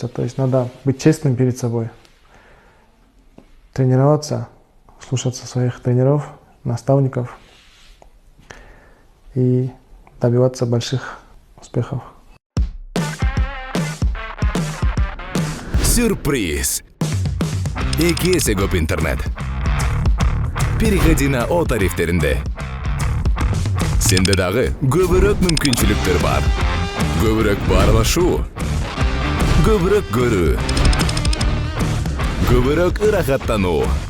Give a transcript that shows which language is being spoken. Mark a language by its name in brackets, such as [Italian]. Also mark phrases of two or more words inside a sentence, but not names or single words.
[Russian] То есть надо быть честным перед собой, тренироваться, слушаться своих тренеров, наставников и добиваться больших успехов. Сюрприз! [Kyrgyz] Эки эсе көп интернет. [Russian] Переходи на О тарифтеринде. [Kyrgyz] Сенде дагы көбүрөөк мүмкүнчүлүктөр бар. Көбүрөөк баарлашуу, көбүрөөк көрүү, көбүрөөк ырахаттануу.